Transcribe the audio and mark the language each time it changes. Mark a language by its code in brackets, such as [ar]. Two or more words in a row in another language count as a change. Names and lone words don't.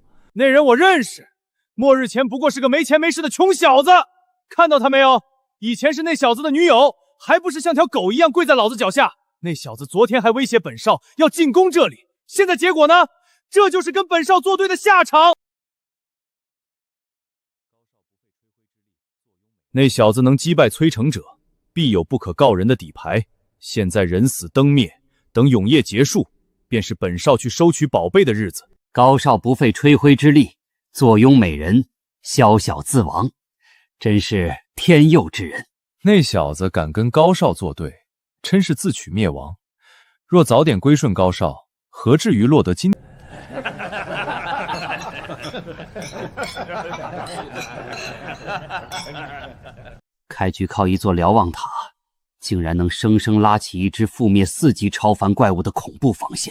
[zh] 那人我認識，末日前不過是個沒錢沒勢的窮小子。看到他沒有？以前是那小子的女友，還不是像條狗一樣跪在老子腳下。那小子昨天還威脅本少要進攻這裡，現在結果呢？這就是跟本少作對的下場。那小子能擊敗摧城者，必有不可告人的底牌。現在人死燈滅，等永夜結束，便是本少去收取寶貝的日子。高少不費吹灰之力，坐擁美人，宵小自亡，真是天佑之人。那小子敢跟高少作對，真是自取滅亡。若早點歸順高少，何至於落得今？開局靠一座瞭望塔，竟然能生生拉起一支覆滅4級超凡怪物的恐怖防線。